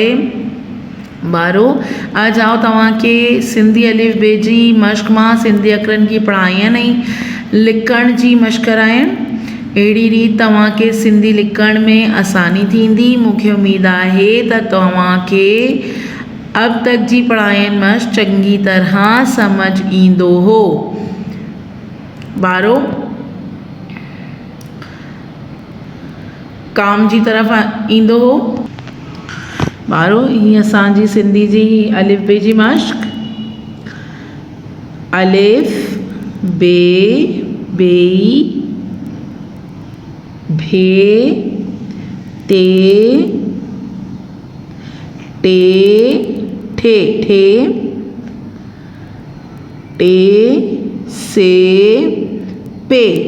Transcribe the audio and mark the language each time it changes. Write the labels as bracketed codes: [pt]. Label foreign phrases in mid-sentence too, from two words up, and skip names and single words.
[sd] बारो अॼु आउं तव्हांखे सिंधी अलिफ बे जी मश्क मां सिंधी अखरनि की पढ़ाइण ऐं लिखण जी मश्क कराइण। अहिड़ी रीति तव्हांखे सिंधी लिखण में आसानी थींदी। मूंखे उमेद आहे त तव्हांखे [hi] अब तक [sd] जी पढ़ाइण मश्क चङी तरह समझ ईंदो हो। बारो काम जी तरफ़ ईंदो हो। बारो हीअ असांजी सिंधी जी अलिफ बे जी मश्क। अलिफ बे बेई भे ते टे ठे ठे टे से पे